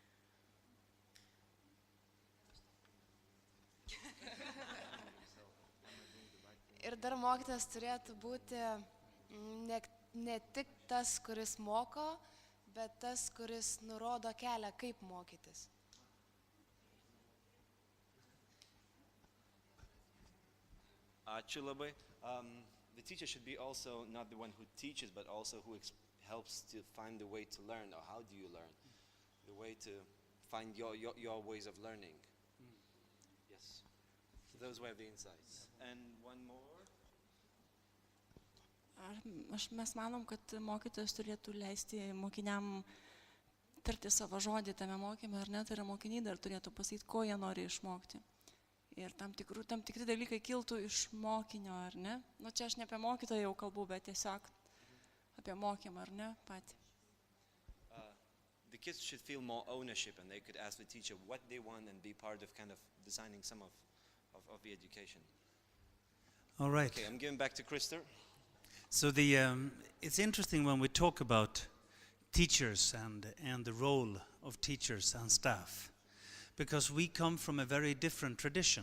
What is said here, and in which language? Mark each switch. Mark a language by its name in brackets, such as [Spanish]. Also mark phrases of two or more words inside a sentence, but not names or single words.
[Lithuanian] Ir dar mokytojas turėtų būti ne tik tas, kuris moko, bet tas, kuris nurodo kelią, kaip mokytis. Ačiū labai. [English] The teacher should be also not the one who teaches, but also who helps to find the way to learn, or how do you learn? The way to find your ways of learning. Yes. So those were the insights. And one more. [Lithuanian] Mes manom, kad mokytojas turėtų leisti mokiniam tarti savo žodį tame mokyme, ar ne, tai yra mokiniai dar turėtų pasakyti, ko jie nori išmokti. Ir tam tikri dalykai kiltų iš mokinio, ar ne? Nu, čia aš ne apie mokytoją jau kalbu, bet tiesiog apie mokymą, ar ne, patį. [English] The kids should feel more ownership and they could ask the teacher what they want and be part of kind of designing some of the education. All right. Okay, I'm giving back to Krister. So it's interesting when we talk about teachers and the role of teachers and staff, because we come from a very different tradition.